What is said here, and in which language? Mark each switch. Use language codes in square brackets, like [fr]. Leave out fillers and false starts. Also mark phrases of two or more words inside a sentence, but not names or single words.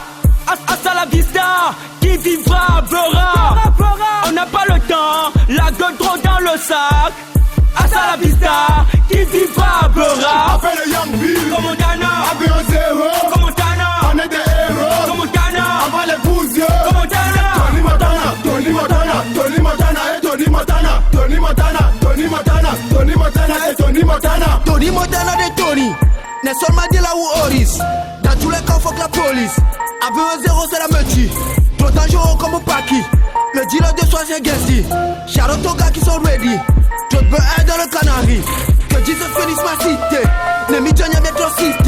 [es] Hasta la vista, [fr] qui vivra verra. On n'a pas le temps, la gueule gros dans le sac. [es] Hasta la vista, [fr] qui vivra verra. Appelle le Young Bill Commandana, Avion 0 Commandana, on est des héros Commandana, avant les bousiers Commandana. Tony Montana Tony Montana Tony Montana et Tony Montana Tony Montana Tony Montana Tony Montana et Tony Montana. Tony Montana de Tony Nelson Mandela ou Horis. Dans tous les cas, faut que la police. Avion 0 c'est la meute. Trop dangereux comme Paki. Le dealer de soi c'est Gesti. Shout aux gars qui sont ready. Trop de beurre dans le canari. Que Jesus finisse ma cité. Les midjans y'a bientôt cité.